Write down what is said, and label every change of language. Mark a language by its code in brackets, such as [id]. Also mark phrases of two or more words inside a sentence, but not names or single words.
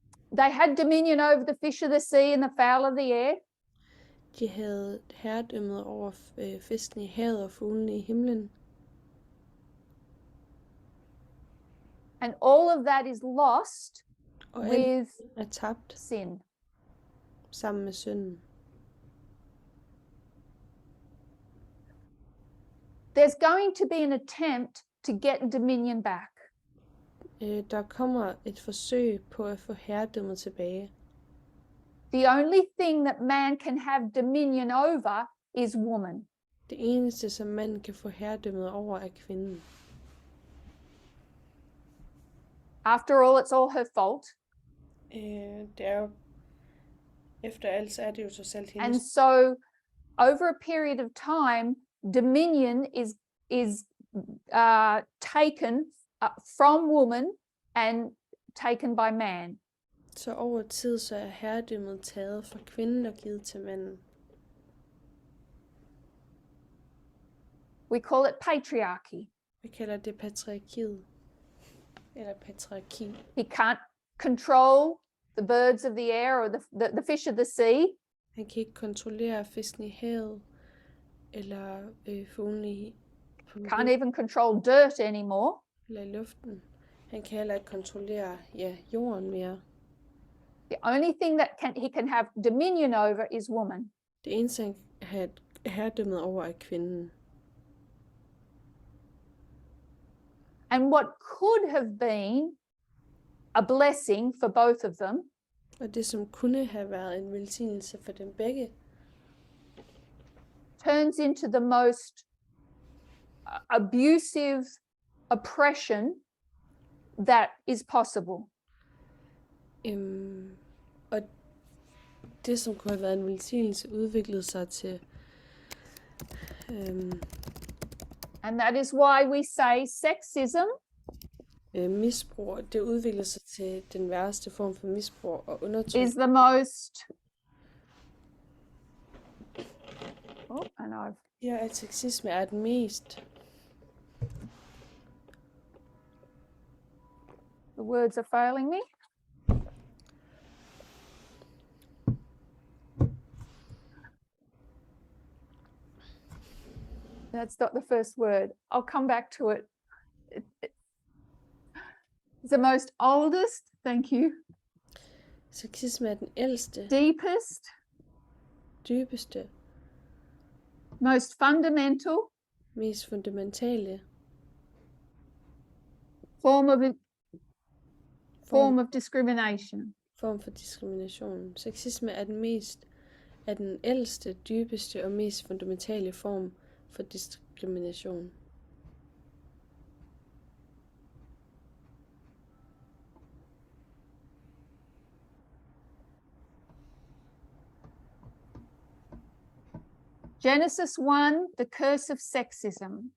[en] They had dominion over the fish of the sea and the fowl of the air. [da] De havde herredømmet over fiskene i havet og fuglene i himlen. [en] And all of that is lost [da] Og alt [en] with [da] er tabt [en] sin. [da] sammen med synden. [en] There's going to be an attempt to get dominion back. [da] Der kommer et forsøg på at få herredømmet tilbage. [en] The only thing that man can have dominion over is woman. [da] Det eneste, som manden kan få herredømmet over, er kvinden. [en] After all, it's all her fault. [da] Det er jo, efter alt, så er det jo så selv [en] And [da] hendes. [en] so over a period of time, dominion is taken from woman and taken by man. [da] Så over tid, så er herredømmet taget fra kvinden og givet til manden. [en] We call it patriarchy. [da] Vi kalder det patriarkiet. Eller patriarki. [en] He can't control the birds of the air or the fish of the sea. [da] Han kan ikke kontrollere fisken i havet, eller fuglene [en] Can't even control dirt anymore. [da] eller i luften. Han kan heller ikke kontrollere jorden mere. [en] The only thing that he can have dominion over is woman. [da] Det eneste, han kan have herredømmet over, er kvinden. [en] And what could have been a blessing for both of them [da] Og det, som kunne have været en velsignelse for dem begge, [en] turns into the most abusive oppression that is possible. [da] Og det, som kunne have været en velsignelse, udviklede sig til [en] And that is why we say sexism [da] misbrug. Det udviklede sig til den værste form for misbrug og undertrykkelse. [en] is the most [da] At sexisme er den mest. [en] the words are failing me. That's not the first word. I'll come back to it. It's the most oldest, thank you, [da] Sexisme er den ældste, [en] deepest, [da] dybeste, [en] most fundamental [da] mest fundamentale [en] form of discrimination. [da] form for diskrimination. Sexisme er den ældste, dybeste og mest fundamentale form for diskrimination. [en] Genesis 1, the curse of sexism.